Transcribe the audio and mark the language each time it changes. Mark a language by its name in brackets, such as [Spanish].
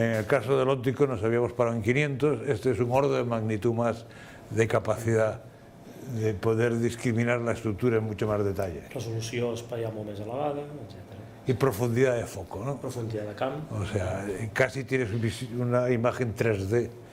[Spanish] En el caso del óptico nos habíamos parado en 500, este es un orden de magnitud más de capacidad de poder discriminar la estructura en mucho más detalle. [Catalan] Resolució espaial molt més elevada, etc. [Spanish] Y profundidad de foco, ¿no? Profundidad de camp. O sea, casi tienes una imagen 3D.